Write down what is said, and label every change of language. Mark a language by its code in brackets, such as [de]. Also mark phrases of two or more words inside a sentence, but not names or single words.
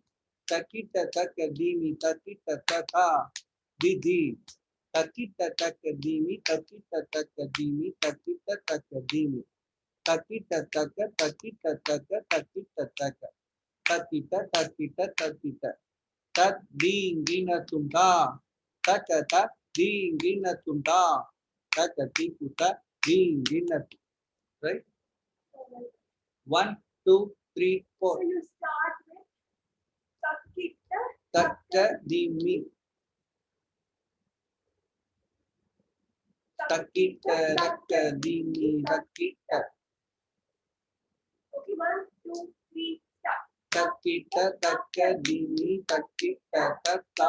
[en] Takita takadimi takita tata didi. Takita takadimi takita takadimi takita takadimi. Takita taka takita taka takita taka. Takita takita takita. Tat dingina tumda. Takata dingina tumda. Takati puta being in right? 1, 2, 3, 4. So you start with Takita. Takadimi. Takita, takadimi, takita. Okay, 1, 2, 3, start. Takita, takadimi, takita, tata.